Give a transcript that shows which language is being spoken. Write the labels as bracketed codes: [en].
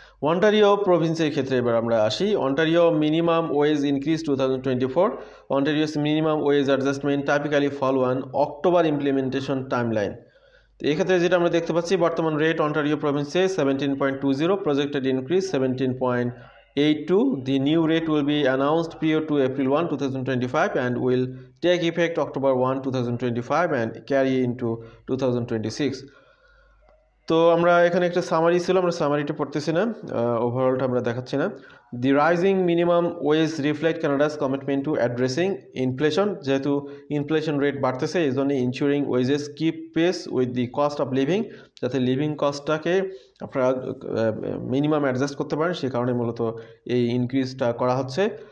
[bn] Ontario প্রভিন্সের ক্ষেত্রে এবার আমরা আসি। [en] Ontario minimum wage increase 2024। Ontario's minimum wage adjustment typically follow on October implementation timeline. [bn] তো এক্ষেত্রে যেটা আমরা দেখতে পাচ্ছি বর্তমান rate Ontario প্রভিন্সে 17.20, projected increase 17.82। [en] The new rate will be announced prior to April 1, 2025 and will take effect October 1, 2025 and carry into 2026. [bn] তো আমরা এখানে একটা সামারি ছিল, আমরা সামারিটা পড়তেছি না, ওভারঅলটা আমরা দেখাচ্ছি না। [en] The rising minimum wage reflect Canada's commitment to addressing inflation. [bn] যেহেতু ইনফ্লেশন রেট বাড়তেছে এই জন্য [en] insuring wages keep pace with the cost of living, [bn] যাতে লিভিং কস্টটাকে আপনারা মিনিমাম অ্যাডজাস্ট করতে পারেন, সে কারণে মূলত এই ইনক্রিজটা করা হচ্ছে।